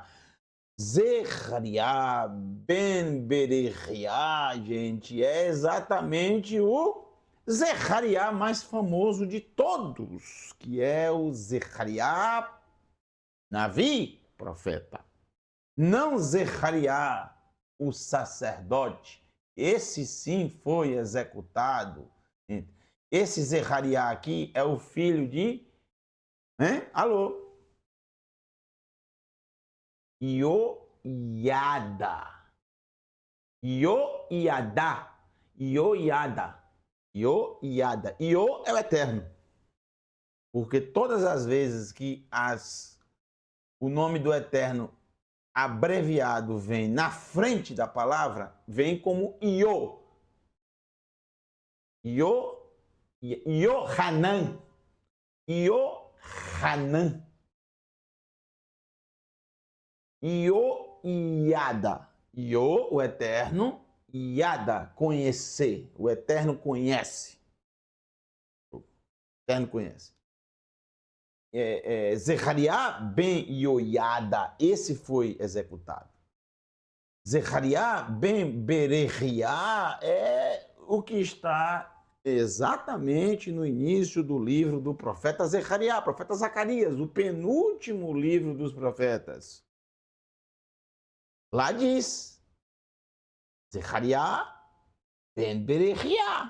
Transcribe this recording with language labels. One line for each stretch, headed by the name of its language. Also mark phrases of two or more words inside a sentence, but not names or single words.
Portuguese: Zechariah ben Berechiá, gente, é exatamente o Zechariah mais famoso de todos, que é o Zechariah Navi, profeta. Não Zechariah, o sacerdote. Esse sim foi executado. Esse Zechariah aqui é o filho de... Alô? Ioiada. Ioiada. Ioiada. Ioiada. Io é o eterno. Porque todas as vezes que o nome do eterno abreviado vem na frente da palavra, vem como Io. Io, Iohanan. Iohanan. Ioiada. Io, o eterno. Iada, conhecer. O eterno conhece. O eterno conhece. Zechariah ben Ioiada, esse foi executado. Zechariah ben Berechiá é o que está exatamente no início do livro do profeta Zechariah, profeta Zacarias, o penúltimo livro dos profetas. Lá diz, Zechariah ben Berechiá.